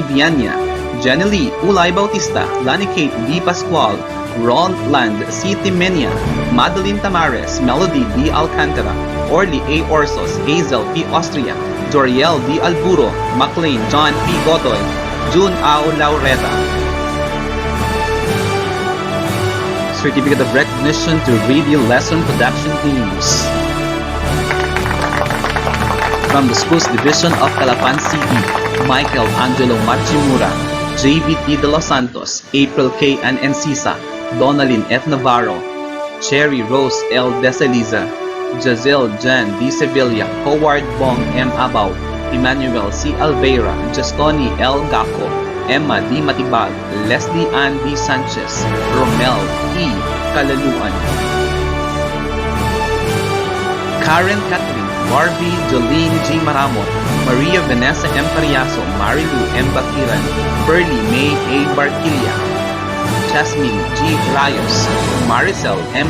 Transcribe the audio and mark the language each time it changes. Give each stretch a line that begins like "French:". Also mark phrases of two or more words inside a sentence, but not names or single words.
English: Viana, Jenny Ulay Bautista, Lani Kate B. Pascual, Roland C. Timenia, Madeline Tamares, Melody D. Alcantara, Orly A. Orsos, Hazel P. Austria, Joriel D. Alburo, McLean John P. Godoy, June Au Laureta. Certificate of Recognition to Radio Lesson Production Teams. From the Schools Division of Calapan City, Michael Angelo Machimura, JVT De Los Santos, April K. An Encisa, Donalyn F. Navarro, Cherry Rose L. Desaliza, Jazelle Jan D. Sevilla, Howard Bong M. Abaw, Emmanuel C. Alveira, Justoni L. Gaco, Emma D. Matibag, Leslie Ann D. Sanchez, Romel E. Kalaluan. Karen Catherine Barbie Jolene G. Maramon, Maria Vanessa M. Pariaso, Marilu M. Bakiran, Pearly May A. Barquilla, Jasmine G. Rayos, Maricel M.